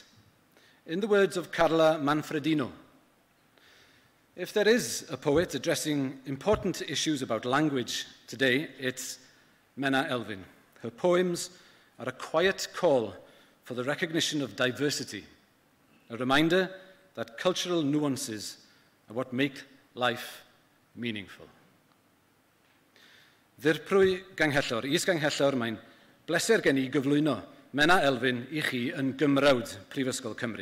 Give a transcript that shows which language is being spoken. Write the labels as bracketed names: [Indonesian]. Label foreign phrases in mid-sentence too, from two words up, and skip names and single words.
[English] In the words of Carla Manfredino, if there is a poet addressing important issues about language today, it's Menna Elfyn. Her poems are a quiet call for the recognition of diversity, a reminder that cultural nuances are what make life meaningful. [Welsh] Ddirprwy ganghellor, is-ganghellor, mae'n bleser gen I gyflwyno Menna Elfyn I chi yn Gymrawd Prifysgol Cymru.